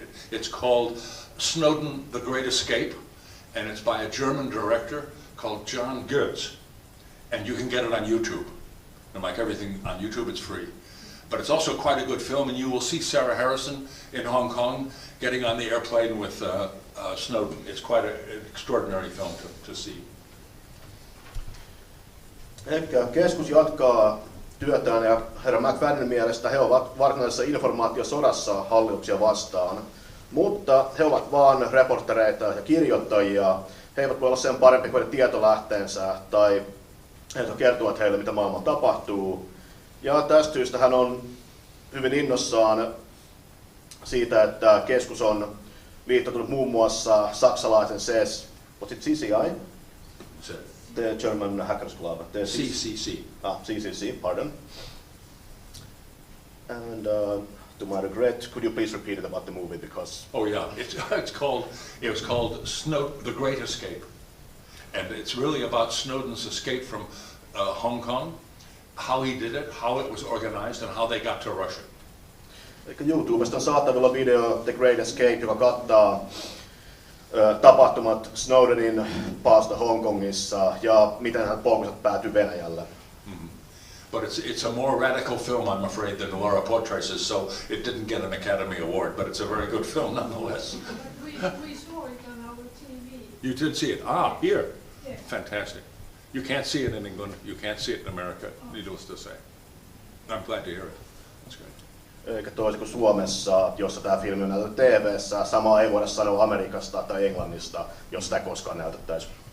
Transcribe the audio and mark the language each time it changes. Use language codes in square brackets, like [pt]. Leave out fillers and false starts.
[en] It's called Snowden, The Great Escape, and it's by a German director called John Goetz. And you can get it on YouTube. And like everything on YouTube, it's free. But it's also quite a good film, and you will see Sarah Harrison in Hong Kong getting on the airplane with Snowden. It's quite an extraordinary film to see. [fi] Ehkä keskus jatkaa työtään ja herra MacFadyenin mielestä he ovat varsinaisessa informaatiosodassa hallituksia vastaan, mutta he ovat vain reportereita ja kirjoittajia. He eivät voi olla sen parempi kuin tietolähteensä tai he kertovat heille, mitä maailmalla tapahtuu. Ja tästä syystä hän on hyvin innossaan siitä, että keskus on liittoutunut muun muassa saksalaisen CCI? [en] The German Hackers Club. The CCC. CCC, pardon. And to my regret, could you please repeat it about the movie because... Oh yeah, it was called The Great Escape. And it's really about Snowden's escape from Hong Kong, how he did it, how it was organized, and how they got to Russia. [fi] YouTubesta on saatavilla video The Great Escape, joka kattaa tapahtumat Snowdenin paasta Hongkongissa ja miten hän polkuset päätyi Venäjälle. [en] But it's a more radical film, I'm afraid, than Laura Poitras's, so it didn't get an Academy Award, but it's a very good film nonetheless. We saw it on our TV. You did see it? Ah, here. Yeah. Fantastic. You can't see it in England, you can't see it in America, needless to say. I'm glad to hear it. That's great. [fi] Eikä toisin kuin Suomessa, jossa tämä filmi on näytetty TV:ssä, samaa ei voida sanoa Amerikasta tai Englannista, jos sitä koskaan näytettäisiin.